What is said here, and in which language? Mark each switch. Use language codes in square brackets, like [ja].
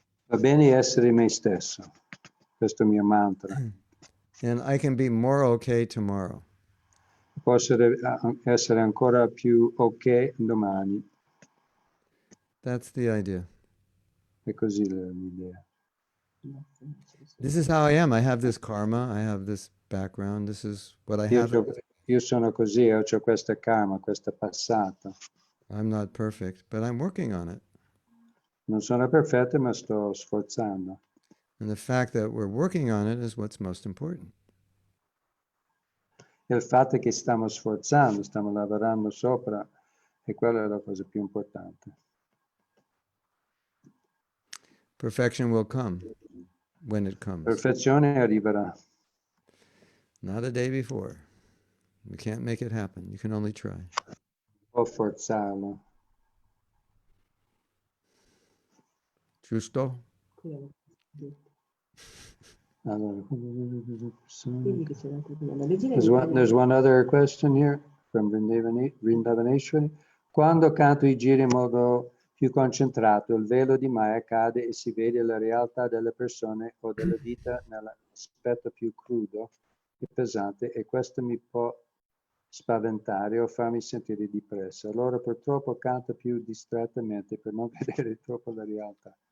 [it] Va bene essere me stesso. Questo è il mio mantra. [en] And I can be more okay tomorrow. [it] Posso essere ancora più ok domani. [en] That's the idea. [it] È così l'idea. [en] This is how I am. I have this karma. I have this background. This is what I have. [it] Io sono così, ho questa karma, questo passato. [en] I'm not perfect, but I'm working on it. [it] Non sono perfetto, ma sto sforzando. [en] And the fact that we're working on it is what's most important. [it] E il fatto che stiamo sforzando, stiamo lavorando sopra, e quella è la cosa più importante. [en] Perfection will come when it comes. [it] Perfezione arriverà. [en] Not a day before. You can't make it happen. You can only try. [it] Può forzarlo. Giusto? Allora, Quindi che c'è l'altra domanda. Leggere [en] there's one other question here from Vrindavaneshwari. [it] Quando canto i giri in modo più concentrato, il velo di Maya cade e si vede la realtà delle persone o della vita nell'aspetto più crudo e pesante, e questo mi può spaventare o farmi sentire depresso. Allora purtroppo canto più distrattamente per non vedere troppo la realtà.